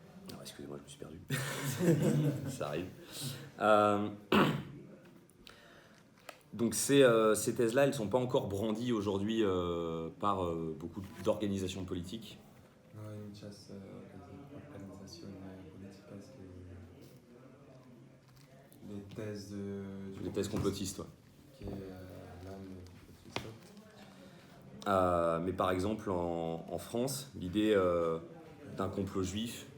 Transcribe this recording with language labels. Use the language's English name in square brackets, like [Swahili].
[French] Alors, excusez-moi, je me suis perdu. Ça arrive. Donc ces thèses-là, elles ne sont pas encore brandies aujourd'hui par beaucoup d'organisations politiques. [Spanish] No hay muchas organizaciones políticas que [French] les thèses Les thèses complotistes, ouais. [Spanish] que hablan de complotismo. [French] Mais par exemple, en France, l'idée d'un complot juif